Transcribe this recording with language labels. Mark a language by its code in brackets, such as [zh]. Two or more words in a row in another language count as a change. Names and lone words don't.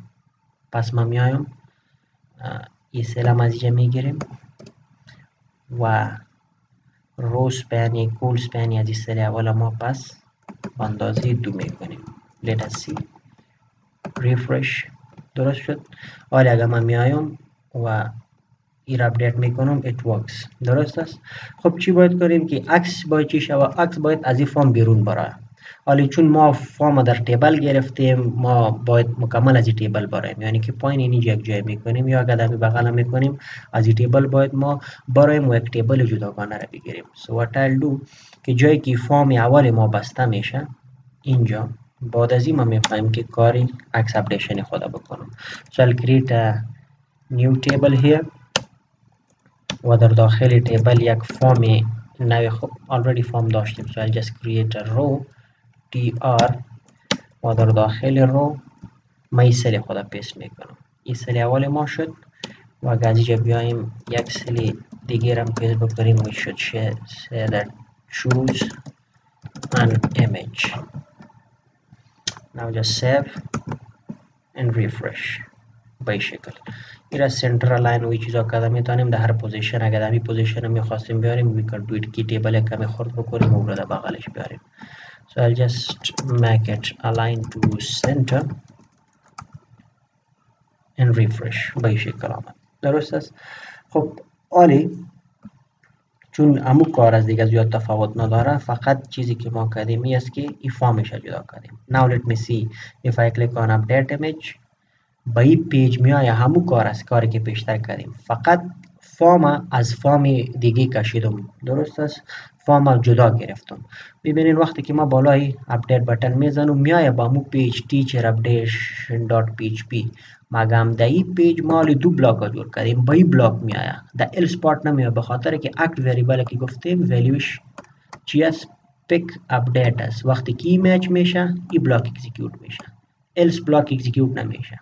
[fa] پس ما میایم این سل هم از اینجا میگیریم و رو سپن کول سپن از این سل اول ما پس اندازه 2 میکنیم. [en] let us see refresh [fa] درست شد. حالا اگر من میایم و این اپدیت میکنم [en] it works [fa] درست است. خب چی باید کنیم که عکس باید چی شود عکس باید از این فرم بیرون برای. حالا چون ما فرم در تیبل گرفتیم ما باید مکمل از این تیبل برایم یعنی که پایین اینجا یک جای میکنیم یا قدمی بغل میکنیم از این تیبل باید ما برایم و یک تیبل جداگانه را بگیریم. [en] so what I'll do [fa] که جایی که فرم اول ما بسته میشه اینجا بعد از این ما میخوایم که کاری عکس اپدیشن خود بکنم. [en] so I'll create a new table here [fa] و در داخل تیبل یک فرم نوی خب already فرم داشتیم [en] so I'll just create a row tr [fa] و در داخل رو ما این سل خود پیست میکنم. این سل اول ما شد و اگر از اینجا بیاییم یک سل دیگر هم پیست بکنیم [en] we should say that choose an image. now just save and refresh [fa] به این شکل. این را سنترال لاین و چیزا کده میتونیم در هر پوزیشن اگر در این پوزیشن هم میخواستیم بیاریم [en] we can do it [fa] کی تیبل کمی خورد بکنیم و در بغلش بیاریم. [en] so I'll just make it align to center and refresh [fa] به این شکل آمد درست است. خب عالی چون همو کار از دیگه زیاد تفاوت نداره فقط چیزی که ما کردیم این است که این فرمش جدا کردیم. [en] now let me see if I click on update image [fa] به این پیج میایه همو کار است کاری که پیشتر کردیم فقط فرم از فرم دیگه کشیدم درست است فرم جدا گرفتم. ببینید وقتی که ما بالای اپدیت بटन میزنم میایه با مو پیج teacherupdation.php مگم در این پیج ما دو بلاک جور کردیم با این بلاک میایه در else پارت نمیایه به خاطر که اکت وریبل که گفتیم ولیوش چی است پیک اپدیت است وقتی که میچ میشه این بلاک اکزیکیوت میشه else بلاک اکزیکیوت نمیشه.